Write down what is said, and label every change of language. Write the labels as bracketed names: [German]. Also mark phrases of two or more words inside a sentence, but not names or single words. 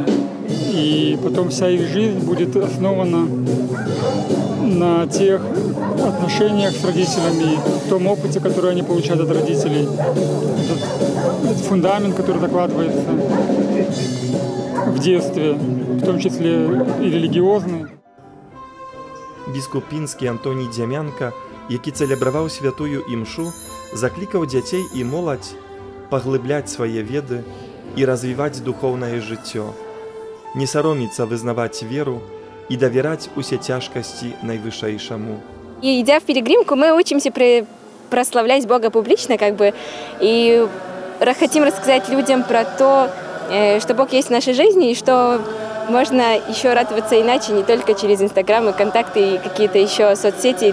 [Russian] и потом вся их жизнь будет основана на тех отношениях с родителями, том опыте, который они получают от родителей, этот фундамент, который закладывается в детстве, в том числе и религиозный. [Belarusian] Біскуп пінскі Антоній Дзямянка, які цэлебраваў святую імшу, заклікаў дзяцей і моладзь паглыбляць свае веды і развіваць духоўнае жыццё, не сароміцца вызнаваць веру і давяраць усе цяжкасці найвышэйшаму. [Russian] И идя в пилигримку, мы учимся прославлять Бога публично, как бы, и хотим рассказать людям про то, что Бог есть в нашей жизни, и что можно еще радоваться иначе, не только через Инстаграм и контакты и какие-то еще соцсети.